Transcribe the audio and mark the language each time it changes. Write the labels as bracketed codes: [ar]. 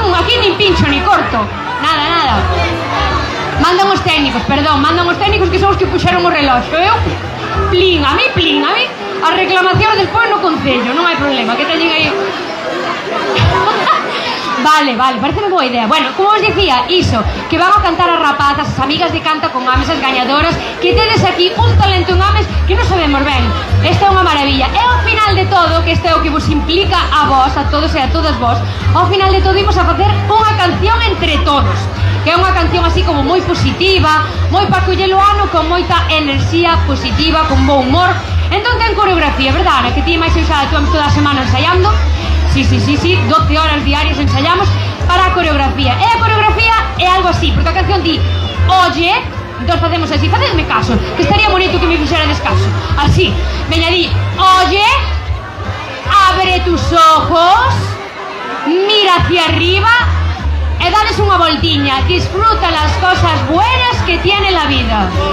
[gl] Aquí nin pincho, ni corto, nada. Mandan os técnicos que son os que puxeron o reloxo. Eu, plin, a mí, as reclamacións despois no concello, non hai problema, que teñen aí. Vale, pareceme boa idea. Bueno, como os dicía, iso, que van a cantar as rapazas, as amigas de Canta con Ames, as gañadoras, que tedes aquí un talento en Ames que non sabemos ben. Esta é unha maravilla. E ao final de todo, que este é o que vos implica a vos, a todos e a todas vos, ao final de todo imos a facer unha canción entre todos, que é unha canción así como moi positiva, moi para collelo ano, con moita enerxía positiva, con bo humor. Entón ten coreografía, verdad, Ana? Que ti máis usada tú toda a semana ensaiando. Sí, 12 horas diarias ensayamos para a coreografía. E a coreografía é algo así, porque a canción di oye, entón facemos así, facedme caso, que estaría bonito que me fixerades caso. Así, veña, di [es] oye, abre tus ojos, mira hacia arriba e dales [gl] unha voltiña, [es] disfruta las cosas buenas que tiene la vida.